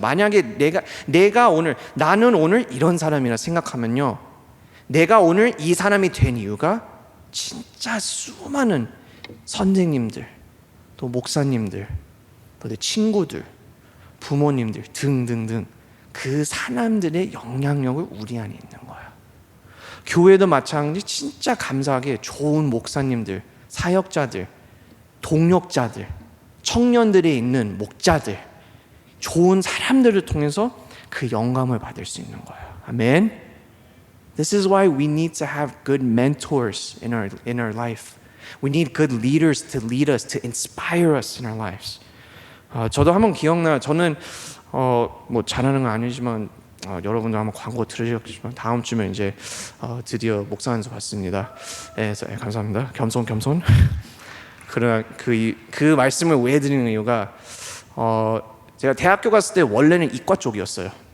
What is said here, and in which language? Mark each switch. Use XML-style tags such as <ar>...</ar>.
<ko>만약에 나는 오늘 이런 사람이라 생각하면요, 내가 오늘 이 사람이 된 이유가 진짜 수많은 선생님들, 또 목사님들, 또 내 친구들, 부모님들 등등등 그 사람들의 영향력을 우리 안에 있는 거야. 교회도 마찬가지. 진짜 감사하게 좋은 목사님들, 사역자들, 동역자들, 청년들이 있는 목자들, 좋은 사람들을 통해서 그 영감을 받을 수 있는 거예요. 아멘.</ko> <en>This is why we need to have good mentors in our life. We need good leaders to lead us, to inspire us in our lives.</en> <ko>저도 한번 기억나요. 저는 뭐 잘하는 건 아니지만 여러분들 한번 광고 들으셨지만 다음 주면 이제 드디어 목사 안수 받습니다. 그래서 감사합니다. 겸손. 그러나 그 말씀을 왜 드리는 이유가 제가 대학교 갔을 때 원래는 이과 쪽이었어요.</ko>